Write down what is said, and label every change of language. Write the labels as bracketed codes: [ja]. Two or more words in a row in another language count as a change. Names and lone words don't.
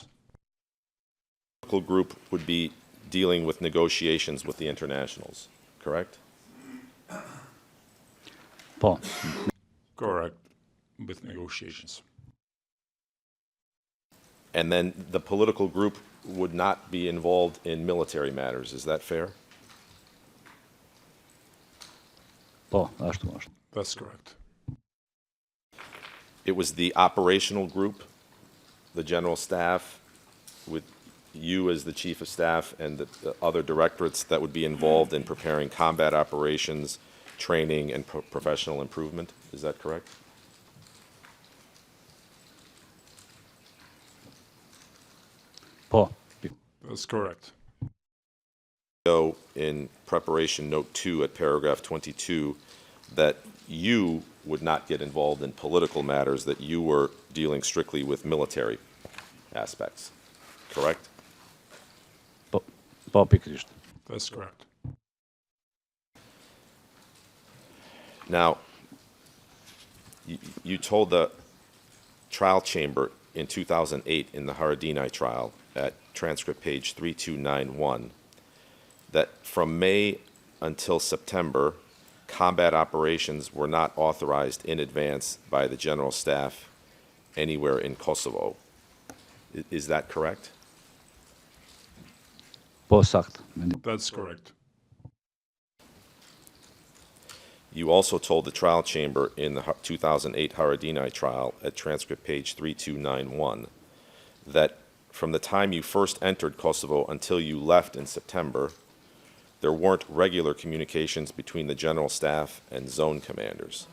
[en] Political group would be dealing with negotiations with the internationals, correct? [sq] po. [en] Correct, with negotiations. And then the political group would not be involved in military matters, is that fair? [sq] Po, ashtu është. [en] That's correct. It was the operational group, the general staff, with you as the chief of staff and the other directorates that would be involved in preparing combat operations, training, and professional improvement. Is that correct? [sq] Po. [en] That's correct. So in preparation note 2 at paragraph 22 that you would not get involved in political matters, that you were dealing strictly with military aspects, correct? [sq] Po, po pikërisht. [en] That's correct. Now, you told the trial chamber in 2008 in the Haradinaj trial at transcript page 3291 that from May until September, combat operations were not authorized in advance by the general staff anywhere in Kosovo. Is that correct? [sq] Po, sakt. [en] That's correct. You also told the trial chamber in the 2008 Haradinaj trial at transcript page 3291 that from the time you first entered Kosovo until you left in September, there weren't regular communications between the general staff and zone commanders.